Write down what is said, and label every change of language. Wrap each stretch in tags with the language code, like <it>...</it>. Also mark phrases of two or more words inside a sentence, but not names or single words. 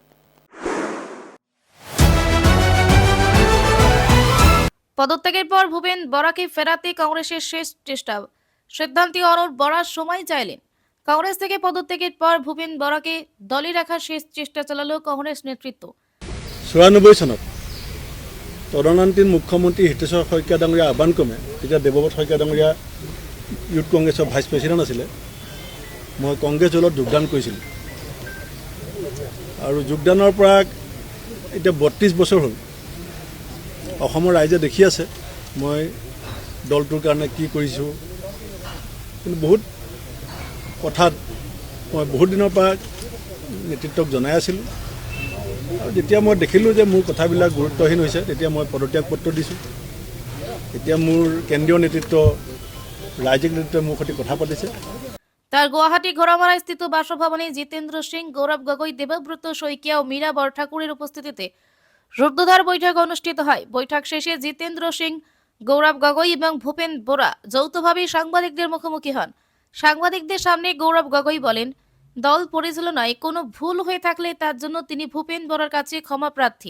<bn>পদত্যাগের পর ভূপেন বরাকে ফেরাতে কংগ্রেসের শেষ চেষ্টা সিদ্ধান্তি অরুণ বরা সময় চাইলেন কংগ্রেস থেকে পদত্যাগের পর ভূপেন বরাকে দলে রাখার শেষ চেষ্টা চালালো কংগ্রেস নেতৃত্ব</bn> <as>94 চনত তদনান্তীন মুখ্যমন্ত্ৰী হিতেশ্বৰ শইকীয়া ডাঙৰীয়া আহ্বান ক্ৰমে তেতিয়া দেৱব্ৰত শইকীয়া ডাঙৰীয়া ইউথ কংগ্ৰেছৰ</as> <en>vice president</en> <as>আছিলে মই কংগ্ৰেছ দলত যোগদান কৰিছিলোঁ আৰু যোগদানৰ পৰা এতিয়া 32 বছৰ হ'ল অসমৰ ৰাইজে দেখি আছে মই দলটোৰ কাৰণে কি কৰিছোঁ কিন্তু বহুত কথাত মই বহুত দিনৰ পৰা নেতৃত্বক জনাই আছিলোঁ আৰু যেতিয়া মই দেখিলোঁ যে মোৰ কথাবিলাক গুৰুত্বহীন হৈছে তেতিয়া মই পদত্যাগ পত্ৰ দিছোঁ এতিয়া মোৰ কেন্দ্ৰীয় নেতৃত্ব ৰাজ্যিক নেতৃত্বই মোৰ সৈতে কথা পাতিছে</as> <bn>তার গুয়াহাটি ঘোড়ামারা স্থিত বাসভবনে জিতেন্দ্র সিং গৌরব গগৈ দেবব্রত শইকিয়া ও মীরা বরঠাকুরের উপস্থিতিতে রুদ্ধদ্বার বৈঠক অনুষ্ঠিত হয় বৈঠক শেষে জিতেন্দ্র সিং গৌরব গগৈ এবং ভূপেন বোরা যৌথভাবে সাংবাদিকদের মুখোমুখি হন সাংবাদিকদের সামনে গৌরব গগৈ বলেন দল পরিচালনায় কোনো ভুল হয়ে থাকলে তার জন্য তিনি ভূপেন বরার কাছে ক্ষমা প্রার্থী।</bn>